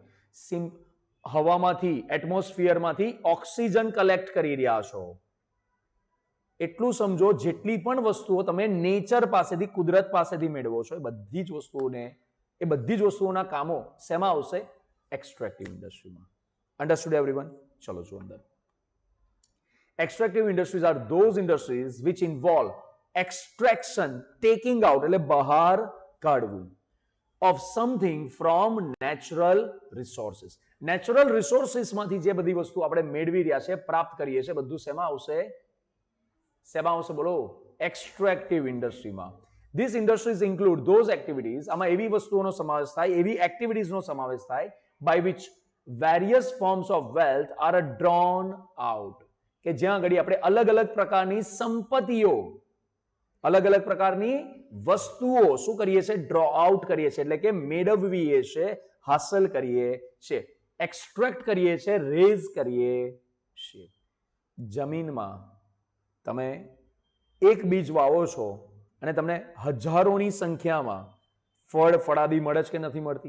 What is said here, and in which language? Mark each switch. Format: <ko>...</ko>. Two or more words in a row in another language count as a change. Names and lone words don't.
<gu>હવામાંથી, એટમોસ્ફિયરમાંથી</gu> <en>oxygen collect</en> <gu>કરી રહ્યા છો. એટલું સમજો, જેટલી પણ વસ્તુઓ તમે નેચર પાસેથી, કુદરત પાસેથી મેળવો છો, એ બધી જ વસ્તુઓના કામો શેમાં આવશે?</gu> <en>extractive industry. understood everyone?</en> <gu>ચલો જો અંદર.</gu> <en>Extractive industries are those industries which involve extraction, taking out</en> <gu>એટલે બહાર કાઢવું,</gu> <en>of something from natural resources. natural resources</en> <gu>જે બધી વસ્તુ આપણે મેળવી રહ્યા છે, પ્રાપ્ત કરીએ છીએ, બધું શેમાં આવશે? શેમાં આવશે બોલો?</gu> <en>extractive industry. These industries include those activities,</en> <gu>આમાં એવી વસ્તુઓનો સમાવેશ થાય, એવી એક્ટિવિટીઝનો સમાવેશ થાય,</gu> <en>by which various forms of wealth are drawn out.</en> <gu>કે જ્યાં આગળ આપણે અલગ અલગ પ્રકારની સંપત્તિઓ, અલગ અલગ પ્રકારની વસ્તુઓ શું કરીએ છીએ?</gu> <en>draw out</en> <gu>કરીએ છીએ, એટલે કે મેળવીએ છીએ, હાંસલ કરીએ છીએ, એક્સટ્રેક્ટ કરીએ છીએ, રેઝ કરીએ છીએ. જમીનમાં તમે એક બીજ વાવો છો અને તમને હજારોની સંખ્યામાં ફળાદી મળે છે કે નથી મળતી?</gu>